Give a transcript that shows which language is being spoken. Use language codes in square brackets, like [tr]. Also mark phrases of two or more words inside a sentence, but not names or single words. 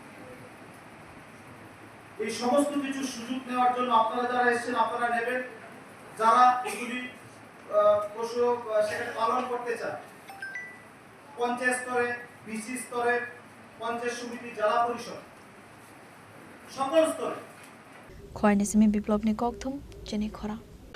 [bn] এই সমস্ত কিছু সুযোগ নেওয়ার জন্য আপনারা যারা এসেছেন আপনারা নেবেন যারা এগুলি পশু সেখানে পালন করতে চান পঞ্চায়েত স্তরে বিসি স্তরে পঞ্চায়েত সমিতি জেলা পরিষদ সকল স্তরে [trp] Khowai ni simi biplop ni kokthum Chini Khorang